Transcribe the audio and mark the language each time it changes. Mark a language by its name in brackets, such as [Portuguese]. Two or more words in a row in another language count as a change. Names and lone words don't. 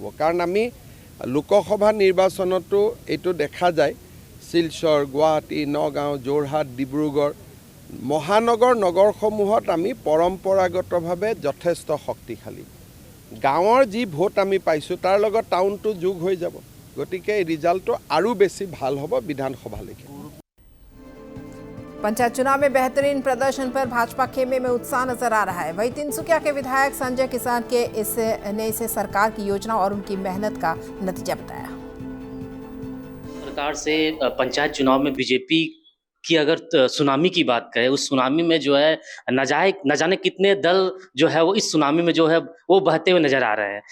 [Assamese] কাৰণ আমি লোকসভা নিৰ্বাচনতো এইটো দেখা যায় শিলচৰ গুৱাহাটী নগাঁও যোৰহাট ডিব্ৰুগড় মহানগৰ নগৰসমূহত আমি পৰম্পৰাগতভাৱে যথেষ্ট শক্তিশালী। গাঁৱৰ যি ভোট আমি পাইছোঁ তাৰ লগত টাউনটো যোগ হৈ যাব গতিকে এই ৰিজাল্টটো আৰু বেছি ভাল হ'ব বিধানসভালৈকে। [Hindi] पंचायत चुनाव में बेहतरीन प्रदर्शन पर भाजपा खेमे में उत्साह नजर आ रहा है। वहीं तिनसुकिया के विधायक संजय किसान के इसे सरकार की योजना और उनकी मेहनत का नतीजा बताया। सरकार से पंचायत चुनाव में बीजेपी की अगर सुनामी की बात करें, उस सुनामी में जो है न जाने कितने दल जो है वो इस सुनामी में जो है वो बहते हुए नजर आ रहे हैं।